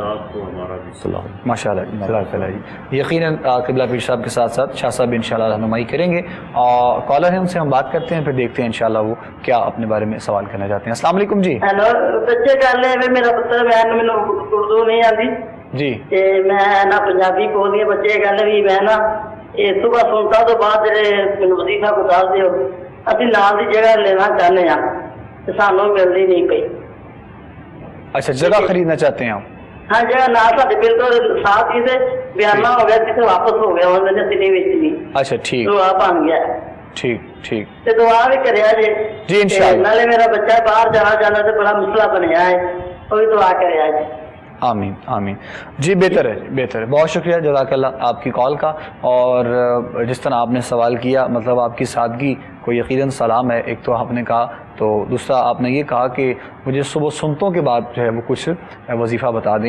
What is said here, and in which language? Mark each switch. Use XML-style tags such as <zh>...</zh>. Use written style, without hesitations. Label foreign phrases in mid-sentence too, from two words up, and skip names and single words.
<ur>ماشاء اللہ جزاک اللہ جی. یقیناً قبلہ پیر صاحب کے ساتھ ساتھ شاہ صاحب انشاءاللہ رہنمائی کریں گے. اور کالر ہیں ان سے ہم بات کرتے ہیں پھر دیکھتے ہیں انشاءاللہ وہ کیا اپنے بارے میں سوال کرنا چاہتے ہیں. السلام علیکم جی.</ur> <pa>ہیلو بچے گل ہے میرا پتر</pa> <ur>میں اردو نہیں آتی جی</ur> <pa>میں نہ پنجابی بولਦੀ ਬੱਚੇ ਗੱਲ ਵੀ ਮੈਂ ਨਾ ਇਹ ਸੁਬਾ ਸੁਣਤਾ ਤੋਂ ਬਾਅਦ ਜਿਹੜੇ ਮੈਨੂੰ ਵਜ਼ੀਫਾ ਕੋ ਦੱਸ ਦਿਓ ਅਸੀਂ ਨਾਲ ਦੀ ਜਗ੍ਹਾ ਲੈਣਾ ਚਾਹੁੰਦੇ ਆ ਤੇ ਸਾਨੂੰ ਮਿਲਦੀ ਨਹੀਂ ਪਈ.</pa> <ur>اچھا جگہ خریدنا چاہتے ہیں آپ؟</ur> <pa>ਹਾਂ ਜਗ੍ਹਾ ਨਾਲ ਸਾਡੇ ਬਿਲਕੁਲ ਸਾਥ ਹੀ ਤੇ ਬਿਆਨਾ ਹੋ ਗਿਆ ਕਿਤੇ ਵਾਪਸ ਹੋ ਗਿਆ ਉਹਨਾਂ ਨੇ ਦਿਨੇ ਵਿੱਚ ਨਹੀਂ.</pa> <ur>اچھا ٹھیک</ur> <pa>ਦੁਆ ਬਣ ਗਿਆ.</pa> <ur>ٹھیک ٹھیک</ur> <pa>ਤੇ ਦੁਆ ਵੀ ਕਰਿਆ ਜੇ</pa> <ur>جی انشاءاللہ.</ur> <pa>ਨਾਲੇ ਮੇਰਾ ਬੱਚਾ ਬਾਹਰ ਜਾਣਾ ਤੇ بڑا مسئلہ ਬਣਿਆ ہے ਉਹ ਵੀ ਦੁਆ ਕਰਿਆ ਜੇ.</pa> <ur>آمین آمین. جی بہتر ہے بہتر ہے. بہت شکریہ جزاک اللہ آپ کی کال کا. اور جس طرح آپ نے سوال کیا مطلب آپ کی سادگی کو یقیناً سلام ہے. ایک تو آپ نے کہا تو دوسرا آپ نے یہ کہا کہ مجھے صبح سنتوں کے بعد جو ہے وہ کچھ وظیفہ بتا دیں.</ur>